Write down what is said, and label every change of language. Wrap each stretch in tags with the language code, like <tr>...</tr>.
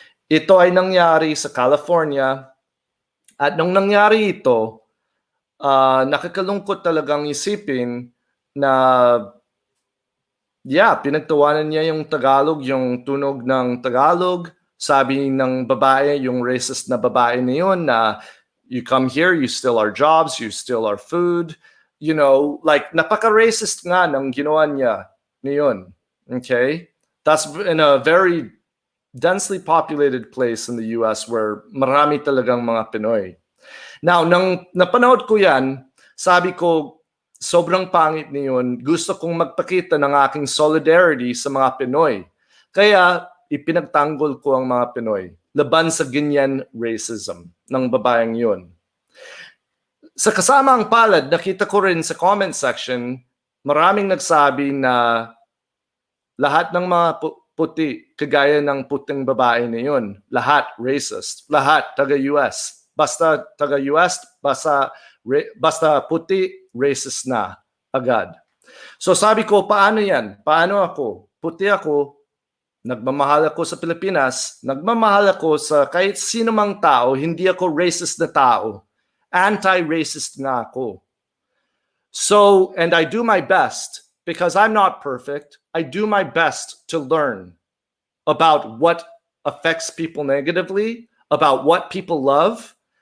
<tl>Ito ay nangyari sa California at nung nangyari ito, nakakalungkot talagang isipin na pinagtawanan niya yung Tagalog, yung tunog ng Tagalog. Sabi ng babae, yung racist na babae na yun, na</tl> <en>you come here, you steal our jobs, you steal our food.</en> <tl>You know, like napaka-racist nga ng ginawa niya niyon.</tl> <en>Okay? That's in a very densely populated place in the US where</en> <tl>marami talagang mga Pinoy. Now, nang napanood ko yan, sabi ko, sobrang pangit niyon. Gusto kong magpakita ng aking solidarity sa mga Pinoy. Kaya, ipinagtanggol ko ang mga Pinoy laban sa ganyan racism ng babaeng yun. Sa kasamang palad, nakita ko rin sa comment section, maraming nagsabi na lahat ng mga puti, kagaya ng puting babae na yun, lahat racist, lahat taga-US. Basta taga-US, basta puti, racist na agad. So sabi ko, paano yan? Paano ako? Puti ako, nagmamahal ako sa Pilipinas, nagmamahal ako sa kahit sino mang tao, hindi ako racist na tao. Anti-racist nga ako.</tl> <en>So, and I do my best, because I'm not perfect, I do my best to learn about what affects people negatively, about what people love.</en>